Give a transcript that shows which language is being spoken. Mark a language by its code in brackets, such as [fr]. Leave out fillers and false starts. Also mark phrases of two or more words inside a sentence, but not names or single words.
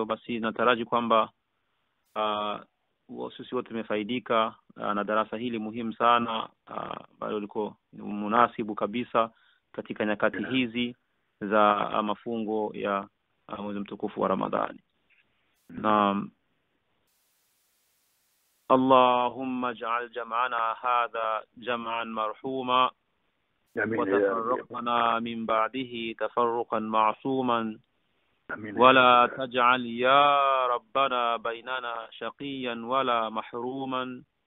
[sw] Basi nataraji kwamba sisi wote tumefaidika na darasa hili muhimu sana, bado liko munasibu kabisa katika nyakati hizi za mafungo ya mwezi mtukufu wa Ramadhani. Naam. [ar] اللهم اجعل جمعنا هذا جمعا مرحوما وتفرقنا من بعده تفرقا معصوما ولا تجعل يا ربنا بيننا شقيا ولا محروما.